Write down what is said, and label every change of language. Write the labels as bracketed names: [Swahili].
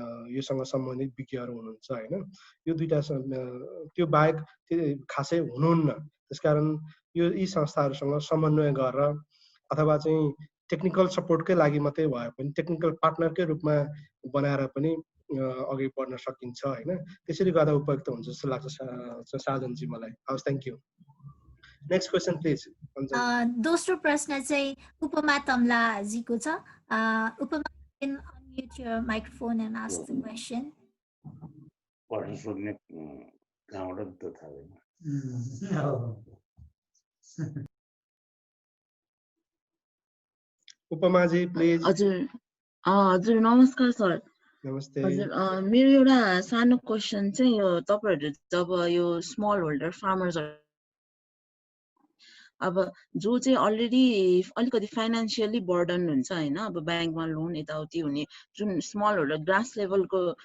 [Nepali] योसँग सम्बन्धित विज्ञहरू हुनुहुन्छ होइन यो दुईटा त्यो बाहेक खासै हुनुहुन्न त्यसकारण यी संस्थाहरूसँग समन्वय गरेर अथवा चाहिँ टेक्निकल सपोर्टकै लागि मात्रै भए पनि टेक्निकल पार्टनरकै रूपमा बनाएर पनि अघि बढ्न सकिन्छ होइन त्यसरी गर्दा उपयुक्त हुन्छ जस्तो लाग्छ साधनजी मलाई हवस् [English] thank you next question please [Nepali] दोस्रो प्रश्न चाहिँ उपमा तम्लाजीको छ उपमा [English] can unmute your microphone and ask the question [Nepali] प्रश्न सोध्ने कहाँबाट त थाहा छैन उपमाजी प्लिज हजुर नमस्कार सर नमस्ते हजुर मेरो एउटा सानो क्वेसन चाहिँ यो तपाईहरु जब यो स्मल होल्डर फार्मर्सहरु अब जो चाहिँ अलरेडी अलिकति फाइनान्शियली बर्डन हुन्छ हैन अब बैंकमा लोन यताउति हुने जुन स्मल होल्डर ग्रास लेभलको